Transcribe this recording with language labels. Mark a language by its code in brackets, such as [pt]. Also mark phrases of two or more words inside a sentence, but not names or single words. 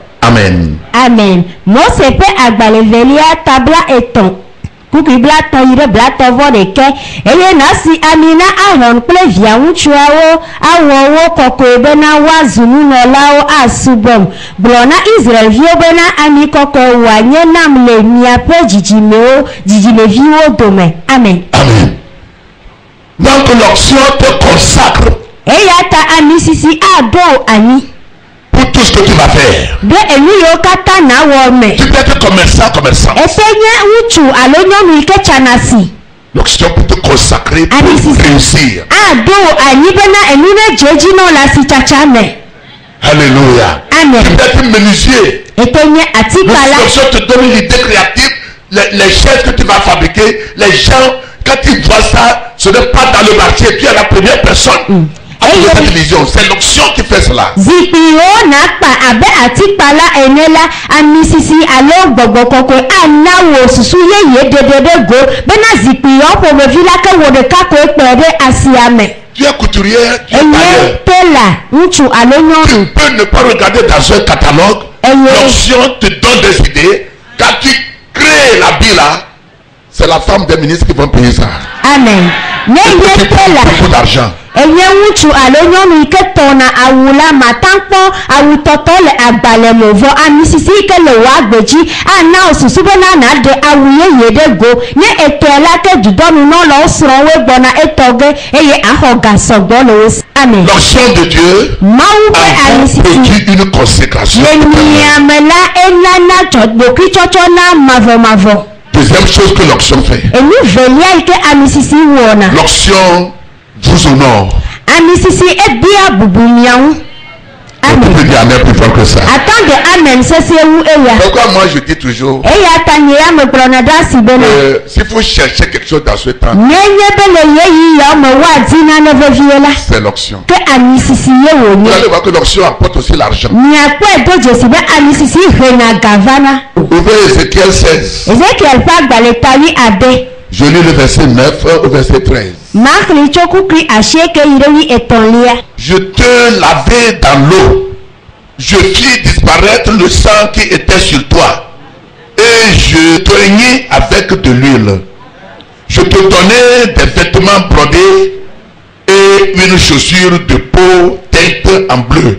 [ee] Amen. Amen. Mose ƒe agbalẽ velia tabla etɔ̃ kuku blatɔ yi ɖe blatɔ vɔ ɖeke eye nasi ami na Aron kple via ŋutsuawo awɔ wo kɔkɔe bena woazu nunɔlawo asubɔm. Gblɔ na Israelviwo bena ami kɔkɔe wòanye nam le miaƒe dzidzimeviwo dome. Amen. Amen. [fr] Donc l'onction te consacre [ee] Eya ta ami sisi aɖo anyi. [fr] pour tout ce que tu vas faire. [ee] Ɖe enu yiwo katã nawɔ me. [fr] Tu peux être commerçant. [ee] Ete nye ŋutsu alo nyɔnu yi ke tsana si. [fr] L'onction pour te consacrer pour réussir. [ee] Aɖo anyi bena enu ne dze edzi nɔ le asitsatsa me. [fr] Alléluia. Amen. Tu peux être menuisier. [ee] Ete nye atikpala. [fr] L'onction te donne l'idée créative, les chaises que tu vas fabriquer, les gens, quand ils voient ça, ce n'est pas dans le marché, tu es la première personne. Avec cette vision, c'est l'onction qui fait cela. [ee] Zikpiwo nakpa abe atikpala ene la amisisi alo gbɔgbɔ kɔkɔe ana wo susu yeye dede ɖe go bena zikpiwo ƒomevi la ke wɔ ɖeka koe kpe ɖe asia me. [fr] Tu es couturière, tu es [ee] Enye [fr] tailleur. [ee] tela ŋutsu alo [fr] Tu [ee] nyɔnu. [fr] peux ne pas regarder dans un catalogue. L'onction te donne des idées. Quand tu crées l'habit là, c'est la femme des ministres qui vont payer ça. [ee] Amen. Ne nye tela. [fr] Beaucoup d'argent. [ee] Enye ŋutsu alo nyɔnu yi ke tɔna awu la mata kpɔ awutɔtɔ le agbalẽ me vɔ amisisi yi ke le wòa agbe dzi ana wo susu bena naɖe awu yeye ɖe go nye etɔe la ke dudɔnunɔlawo srɔ̃woe gbɔna etɔ ge eye axɔ gasɔgbɔ le wo si. Amen. [fr] L'onction de Dieu [ee] Mawu ƒe [fr] a [ee] amisisi [fr] produit une consécration. [ee] le miame la enana dzɔgbokitsɔtsɔ na mavɔmavɔ. [fr] Deuxième chose que l'onction fait. [ee] Enu velia yi ke amisisi wɔna. [fr] L'onction vous honore. [ee] Amisisi ebia bubu miawo. [fr] On Amen. peut dire amen plus fort que ça. Attends de [ee] amen sese wu eya. [fr] Pourquoi moi je dis toujours, [ee] Eya ta nye ya me gblɔna ɖe asi bena. [fr] s'il faut chercher quelque chose dans ce temps, [ee] Nye be le yeyi ya me woadi nane vevie la. [fr] c'est l'onction. [ee] Ke amisisi ye [fr] Vous [ee] wonye. [fr] allez voir que l'onction apporte aussi l'argent. [ee] Miakpɔe do dzesi be amisisi hena gavana. [fr] Ouvrez Ézéchiel 16. [ee] Ezekiel ƒe agbalẽta wi ade. [fr] Je lis le verset 9 au verset 13. [ee] Maxli tso kukui asieke yi ɖe wi etɔ̃lia. [fr] Je te lavai dans l'eau. Je fis disparaître le sang qui était sur toi. Et je te reignis avec de l'huile. Je te donnai des vêtements brodés et une chaussure de peau teinte en bleu.